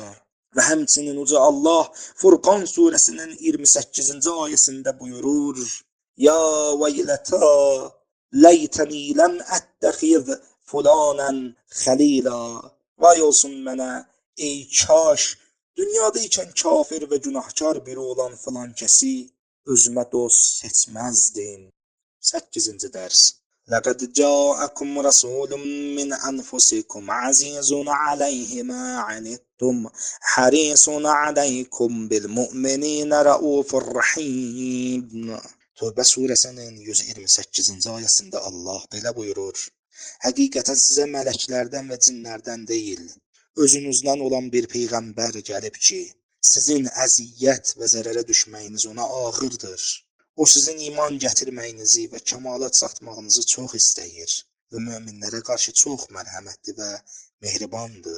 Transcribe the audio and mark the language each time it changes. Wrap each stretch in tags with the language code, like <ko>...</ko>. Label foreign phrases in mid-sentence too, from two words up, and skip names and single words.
<az>Və həmçinin Uca Allah Furqan surəsinin 28-ci ayəsində buyurur:</az> <ar>يا ويلتى ليتني لم أتخذ فلانا خليلا.</ar> <az>Vay olsun mənə, ey kaş, dünyada ikən kafir və günahkar biri olan filan kəsi özümə dost seçməzdim. 8-ci dərs.</az> <ar>لقد جاءكم رسول من أنفسكم عزيز عليه ما عنتم حريص عليكم بالمؤمنين رءوف رحيم.</ar> <az>Tövbə surəsinin 128-ci ayəsində Allah belə buyurur: Həqiqətən sizə mələklərdən və cinlərdən deyil, özünüzdən olan bir peyğəmbər gəlib ki, sizin əziyyət və zərərə düşməyiniz ona ağırdır. O sizin iman gətirməyinizi və kəmala çatmağınızı çox istəyir və möminlərə qarşı çox mərhəmətli və mehribandır.</az>